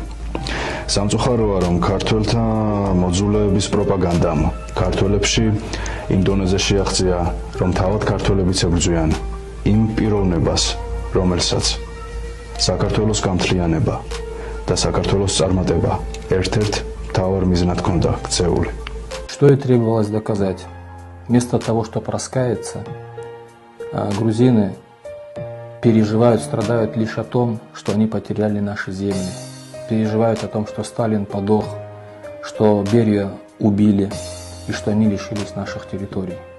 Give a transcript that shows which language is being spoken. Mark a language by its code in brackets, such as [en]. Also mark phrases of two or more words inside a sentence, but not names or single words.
[ka] სამწუხაროა, რომ ქართველთა მოძულეების პროპაგანდამ ქართველებში იმ დონეზე შეაღწია, რომ თავად ქართველებიც ებრძვიან იმ პიროვნებას, რომელსაც საქართველოს გამთლიანება და საქართველოს წარმატება ერთ-ერთ მთავარ მიზნად ჰქონდა ქცეული. [ru] Что и требовалось доказать. Вместо того, чтобы раскаяться, грузины переживают, страдают лишь о том, что они потеряли наши земли. Переживают о том, что Сталин подох, что Берию убили и что они лишились наших территорий.